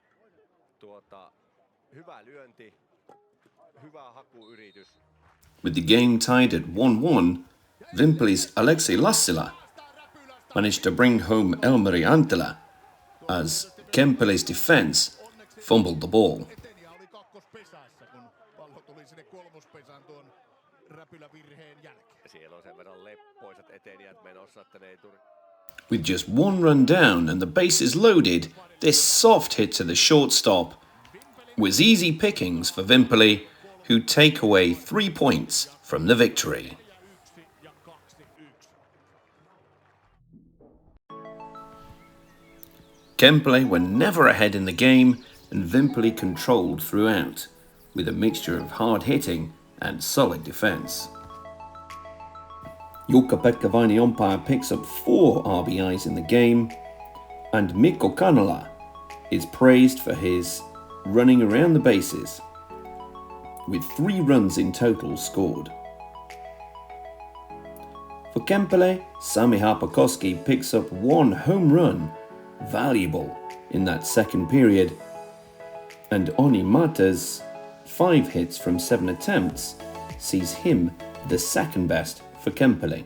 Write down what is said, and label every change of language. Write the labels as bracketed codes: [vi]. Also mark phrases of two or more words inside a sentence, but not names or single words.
[fi] Hyvä lyönti, hyvä hakuyritys. [en] With the game tied at 1-1, Vimpeli's Aleksi Lassila managed to bring home Elmeri Antila as Kempele's defense fumbled the ball. [fi] Eteniä oli kakkospesässä, kun pallo tuli sinne kolmospesään tuon räpylävirheen jälkeen. Siellä on sen verran leppoisat etenijät menossa, että ne ei tule. [en] With just one run down and the bases loaded, this soft hit to the shortstop was easy pickings for Vimpeli, who take away 3 points from the victory. Kempele were never ahead in the game, and Vimpeli controlled throughout, with a mixture of hard hitting and solid defence. Jukka-Pekka Vainionpää picks up 4 RBIs in the game, and Mikko Kanala is praised for his running around the bases, with 3 runs in total scored. For Kempele, Sami Haapakoski picks up 1 home run, valuable in that second period, and Oni Mata's 5 hits from 7 attempts sees him the second best for Kempele.